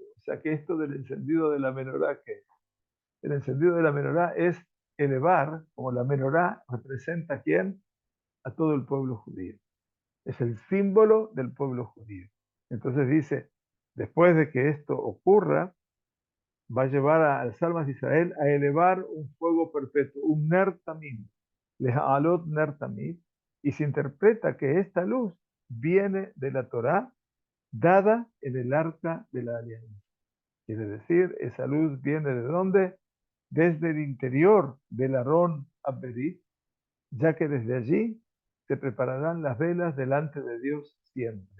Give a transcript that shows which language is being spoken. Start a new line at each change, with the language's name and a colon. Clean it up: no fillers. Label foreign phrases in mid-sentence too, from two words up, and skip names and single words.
Spanish: O sea que esto del encendido de la menorá, ¿qué es? El encendido de la menorá es elevar, como la menorá representa a quién, a todo el pueblo judío. Es el símbolo del pueblo judío. Entonces dice, después de que esto ocurra, va a llevar a las almas de Israel a elevar un fuego perpetuo, un
Hebrew: נר תמיד להעלות נר תמיד,
Spanish: y se interpreta que esta luz viene de la Torá dada en el arca de la alianza. Quiere decir, esa luz viene ¿de dónde? Desde el interior del
Hebrew: ארון הברית,
Spanish: ya que desde allí se prepararán las velas delante de Dios siempre.